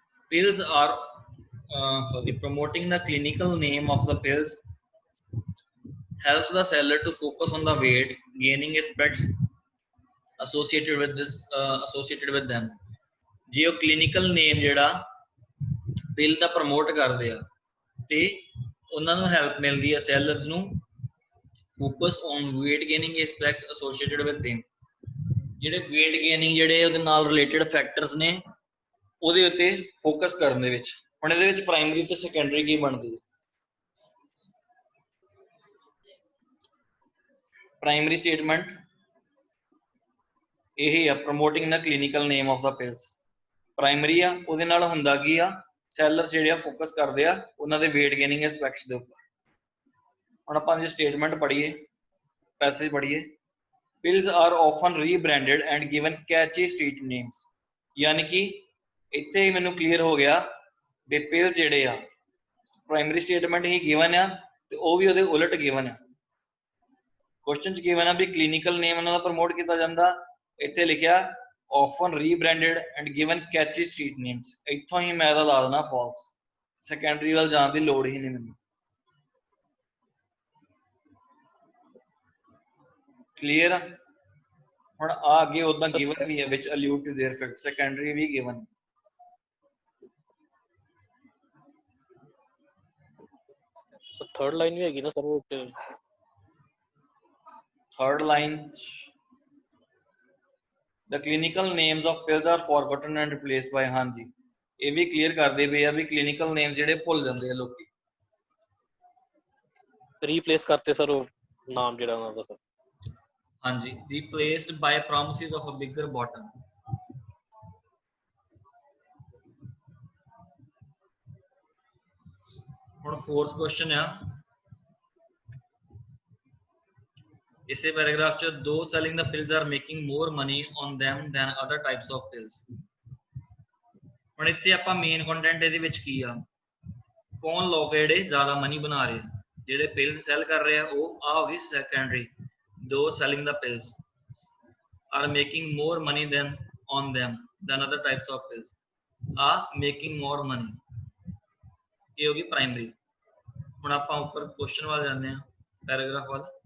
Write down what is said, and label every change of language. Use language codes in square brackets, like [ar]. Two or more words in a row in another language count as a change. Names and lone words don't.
[en] pills are promoting the clinical name of the pills helps the seller to focus on the weight gaining aspects associated with them [pa] ਜੇ ਉਹ [en] clinical name [pa] ਜਿਹੜਾ ਪਿਲ ਦਾ ਪ੍ਰਮੋਟ ਕਰਦੇ ਆ ਤੇ ਉਹਨਾਂ ਨੂੰ ਹੈਲਪ ਮਿਲਦੀ ਹੈ ਸੈਲਰਸ ਨੂੰ [en] focus on weight gaining aspects associated with them [pa] ਜਿਹੜੇ [en] weight gaining [pa] ਜਿਹੜੇ ਉਹਦੇ ਨਾਲ [en] related factors [pa] ਨੇ ਉਹਦੇ ਉੱਤੇ ਫੋਕਸ ਕਰਨ ਦੇ ਵਿੱਚ ਹੁਣ ਇਹਦੇ ਵਿੱਚ ਪ੍ਰਾਇਮਰੀ ਤੇ ਸੈਕੰਡਰੀ ਕੀ ਬਣਦੀ ਹੈ [en] primary statement [pa] ਇਹ ਆ [en] promoting the clinical name of the pills [pa] ਪ੍ਰਾਇਮਰੀ ਆ ਉਹਦੇ ਨਾਲ ਹੁੰਦਾ ਕੀ ਆ ਸੈਲਰ ਜਿਹੜੇ ਆ ਫੋਕਸ ਕਰਦੇ ਆ ਉਹਨਾਂ ਦੇ [en] weight gaining aspects [pa] ਦੇ ਉੱਪਰ ਹੁਣ ਆਪਾਂ ਜੇ ਸਟੇਟਮੈਂਟ ਪੜ੍ਹੀਏ ਪੈਸੇਜ ਪੜ੍ਹੀਏ [en] pills are often rebranded and given catchy street names [pa] ਯਾਨੀ ਕਿ ਇੱਥੇ ਹੀ ਮੈਨੂੰ ਕਲੀਅਰ ਹੋ ਗਿਆ ਵੀ pills ਜਿਹੜੇ ਆ [en] primary statement [pa] ਹੀ ਗਿਵਨ ਆ ਤੇ ਉਹ ਵੀ ਉਹਦੇ ਉਲਟ ਗਿਵਨ ਆ ਕੁਐਸਚਨ ਚ ਗਿਵਨ ਆ ਵੀ [en] clinical name [pa] ਉਹਨਾਂ ਦਾ ਪ੍ਰਮੋਟ ਕੀਤਾ ਜਾਂਦਾ ਇੱਥੇ ਲਿਖਿਆ [en] often rebranded and given catchy street names [pa] ਇੱਥੋਂ ਹੀ ਮੈਂ ਇਹਦਾ ਲਾ ਦੇਣਾ false ਸੈਕੰਡਰੀ ਵੱਲ ਜਾਣ ਦੀ ਲੋੜ ਹੀ ਨਹੀਂ ਮੈਨੂੰ ਕਲੀਅਰ ਹੁਣ ਆ ਅੱਗੇ ਉਦਾਂ ਗਿਵਨ ਵੀ ਹੈ [en] which allude to their effect secondary [pa] ਵੀ ਗਿਵਨ [en] so third line [pa] ਵੀ ਹੈਗੀ ਨਾ ਸਰ ਉਹ [en] third line the clinical names of pills are forgotten and replaced by [pa] ਹਾਂਜੀ ਇਹ ਵੀ ਕਲੀਅਰ ਕਰਦੇ ਪਏ ਆ ਵੀ [en] clinical names [pa] ਜਿਹੜੇ ਭੁੱਲ ਜਾਂਦੇ ਆ ਲੋਕੀ ਰੀਪਲੇਸ ਕਰਤੇ ਸਰ ਉਹ ਨਾਮ ਜਿਹੜਾ ਉਹਨਾਂ ਦਾ ਸਰ [en] ਹਾਂਜੀ replaced by promises of a bigger bottom ਹੁਣ fourth question [pa] ਆ ਇਸੇ ਪੈਰਾਗ੍ਰਾਫ ਚ [en] those selling the pills are making more money on them than other types of pills [pa] ਹੁਣ ਇੱਥੇ ਆਪਾਂ [en] main content [pa] ਇਹਦੇ ਵਿੱਚ ਕੀ ਆ ਕੌਣ ਲੋਕ ਜਿਹੜੇ ਜ਼ਿਆਦਾ ਮਨੀ ਬਣਾ ਰਹੇ ਆ ਜਿਹੜੇ [en] pills sell [pa] ਕਰ ਰਹੇ ਆ ਉਹ ਆ ਹੋ ਗਈ ਸੈਕੰਡਰੀ [en] those selling the pills are making more money on them than other types of pills are making more money [pa] ਇਹ ਹੋ ਗਈ ਪ੍ਰਾਇਮਰੀ ਹੁਣ ਆਪਾਂ ਉੱਪਰ ਕੁਐਸਚਨ ਵੱਲ ਜਾਂਦੇ ਆ ਪੈਰਾਗ੍ਰਾਫ ਵੱਲ